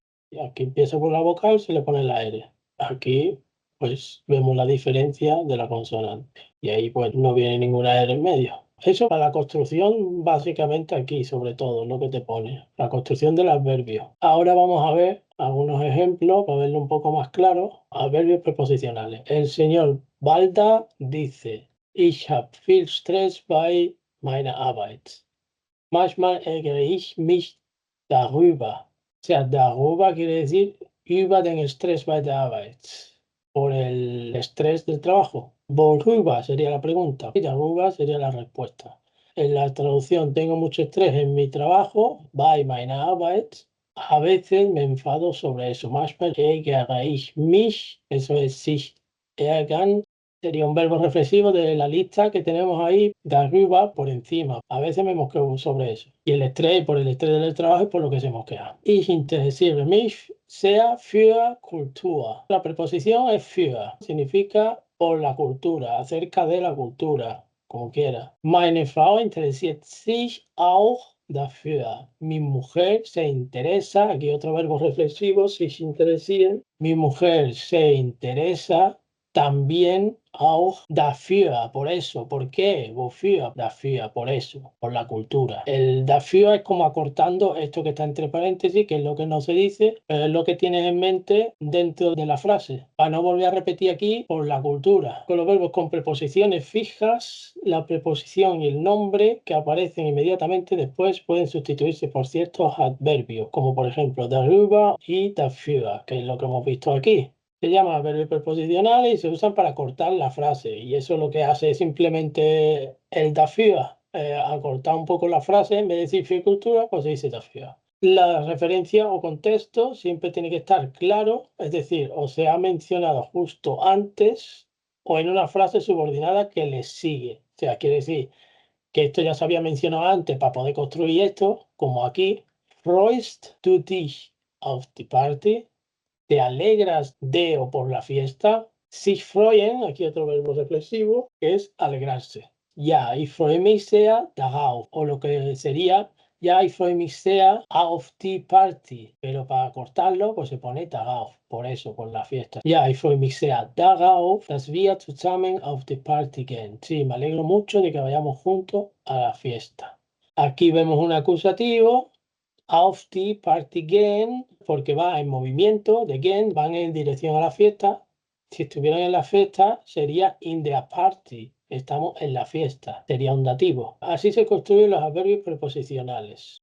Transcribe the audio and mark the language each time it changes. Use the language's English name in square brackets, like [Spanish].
[Spanish] Y aquí empieza por la vocal, se le pone la R. Aquí pues vemos la diferencia de la consonante. Y ahí pues no viene ninguna R en medio. Eso para la construcción, básicamente aquí, sobre todo, lo que te pone, la construcción del adverbio. Ahora vamos a ver algunos ejemplos para verlo un poco más claro. Adverbios preposicionales. El señor Balda dice, [German] Ich habe viel Stress bei meiner Arbeit. Manchmal ärgere ich mich darüber. [Spanish] O sea, darüber quiere decir [German] über den Stress bei der Arbeit. [Spanish] Por el estrés del trabajo. Worüber sería la pregunta y darüber sería la respuesta. En la traducción, tengo mucho estrés en mi trabajo, [German] bei meiner Arbeit. [Spanish] A veces me enfado sobre eso. [German] Manchmal ärgere ich mich, [Spanish] eso es sich ärgern, sería un verbo reflexivo de la lista que tenemos ahí, de arriba por encima. A veces me mosqueo sobre eso. Y el estrés, por el estrés del trabajo, es por lo que se mosquea. [German] Ich interessiere mich sehr für Kultur. [Spanish] La preposición es für, significa por la cultura, acerca de la cultura, como quiera. [German] Meine Frau interessiert sich auch dafür. [Spanish] Mi mujer se interesa, aquí otro verbo reflexivo, sich interessieren. Mi mujer se interesa también [German] auch dafür, [Spanish] por eso. ¿Por qué? Wofür, dafür, por eso, por la cultura. El dafür es como acortando esto que está entre paréntesis, que es lo que no se dice, pero es lo que tienes en mente dentro de la frase. Para no volver a repetir aquí, por la cultura. Con los verbos con preposiciones fijas, la preposición y el nombre que aparecen inmediatamente después pueden sustituirse por ciertos adverbios, como por ejemplo darüber y dafür, que es lo que hemos visto aquí. Se llama adverbios preposicionales y se usan para cortar la frase. Y eso lo que hace es simplemente el dafür, acortar un poco la frase. En vez de decir für cultura, pues se dice dafür. La referencia o contexto siempre tiene que estar claro, es decir, o se ha mencionado justo antes o en una frase subordinada que le sigue. O sea, quiere decir que esto ya se había mencionado antes para poder construir esto, como aquí. [German] Freust du dich auf die Party? [Spanish] ¿Te alegras de o por la fiesta? Sich freuen, aquí otro verbo reflexivo, que es alegrarse. [German] Ja, ich freue mich sehr darauf. [Spanish] O lo que sería, [German] ja, ich freue mich sehr auf die Party. [Spanish] Pero para cortarlo, pues se pone darauf. Por eso, por la fiesta. [German] Ja, ich freue mich sehr darauf, dass wir zusammen auf die Party gehen. [Spanish] Sí, me alegro mucho de que vayamos juntos a la fiesta. Aquí vemos un acusativo. [German] auf die Party gehen, [Spanish] porque va en movimiento, de gehen, van en dirección a la fiesta. Si estuvieran en la fiesta, sería [German] in der Party. [Spanish] Estamos en la fiesta, sería un dativo. Así se construyen los adverbios preposicionales.